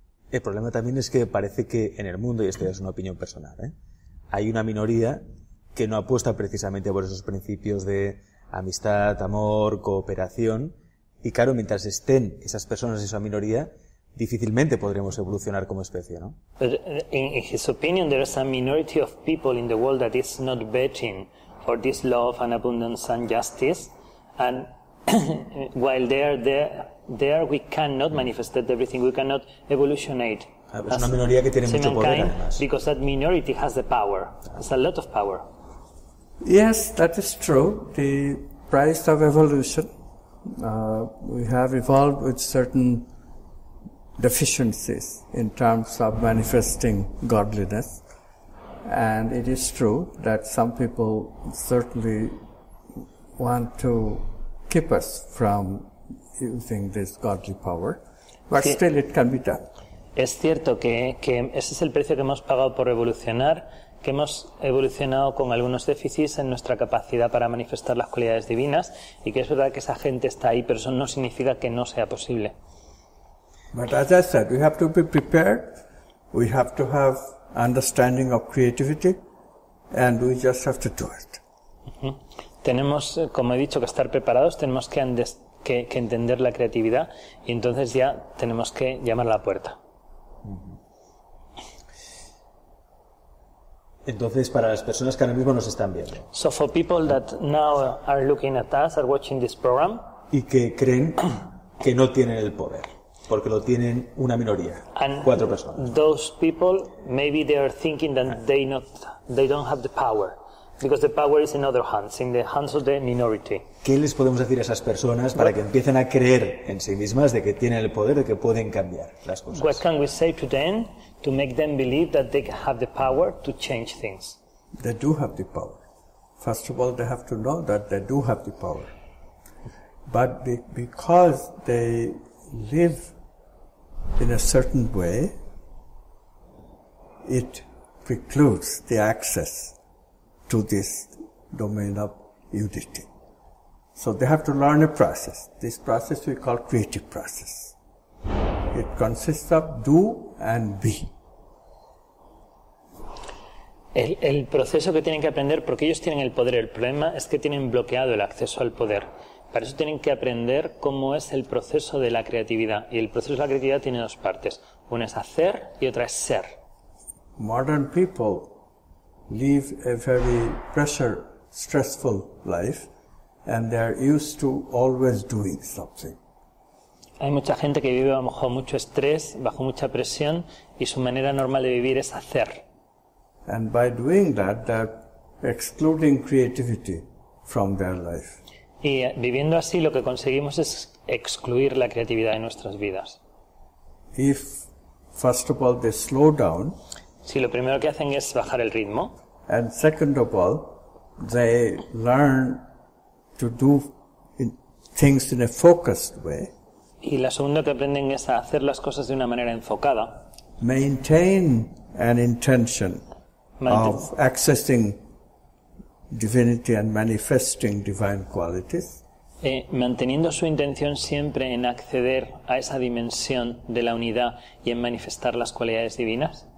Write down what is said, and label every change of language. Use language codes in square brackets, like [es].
[es] El problema también es que parece que en el mundo, y esto ya es una opinión personal, hay una minoría que no apuesta precisamente por esos principios de amistad, amor, cooperación, y claro, mientras estén esas personas, esa minoría, difícilmente podremos evolucionar como especie, ¿no? [en] But in his opinion, there is a minority of people in the world that is not betting for this love and abundance and justice, and while they are there we cannot manifest everything, we cannot evolutionate. [es] Es una minoría que tiene mucho poder, [en] mankind, [es] además. [en] because that minority has the power, has a lot of power. Yes, that is true. The price of evolution, we have evolved with certain deficiencies in terms of manifesting godliness. And it is true that some people certainly want to keep us from using this godly power, but [es] Sí. [en] still it can be done. [es] Es cierto que ese es el precio que hemos pagado por evolucionar, que hemos evolucionado con algunos déficits en nuestra capacidad para manifestar las cualidades divinas, y que es verdad que esa gente está ahí, pero eso no significa que no sea posible. [en] But as I said, we have to be prepared, we have to have understanding of creativity, and we just have to do it. [es] Tenemos, como he dicho, que estar preparados, tenemos que entender la creatividad, y entonces ya tenemos que llamar a la puerta. Entonces, para las personas que ahora mismo nos están viendo [en] So for people that now are looking at us, are watching this program, [es] y que creen que no tienen el poder, porque lo tienen una minoría, [en] and [es] 4 personas. [en] those people, maybe they are thinking that they don't have the power, because the power is in other hands, in the hands of the minority. [es] ¿Qué les podemos decir a esas personas para que empiecen a creer en sí mismas de que tienen el poder, de que pueden cambiar las [en] What [es] cosas? [en] can we say to them to make them believe that they have the power to change things? They do have the power. First of all, they have to know that they do have the power. But because they live in a certain way, it precludes the access to this domain of unity. So they have to learn a process. This process we call creative process. It consists of do and be. [es] El proceso que tienen que aprender, porque ellos tienen el poder, el problema es que tienen bloqueado el acceso al poder. Para eso tienen que aprender cómo es el proceso de la creatividad. Y el proceso de la creatividad tiene 2 partes. Una es hacer y otra es ser. [en] Modern people live a very pressure, stressful life, and they are used to always doing something. [es] Hay mucha gente que vive bajo mucho estrés, bajo mucha presión, y su manera normal de vivir es hacer. [en] And by doing that, they're excluding creativity from their life. [es] Y viviendo así lo que conseguimos es excluir la creatividad de nuestras vidas. [en] If, first of all, they slow down, [es] Si lo primero que hacen es bajar el ritmo, [en] and second of all, they learn to do things in a focused way, [es] y la segunda que aprenden es a hacer las cosas de una manera enfocada, [en] maintain an intention Maintain- of accessing divinity and manifesting divine qualities, [es] manteniendo su intención siempre en acceder a esa dimensión de la unidad y en manifestar las cualidades divinas,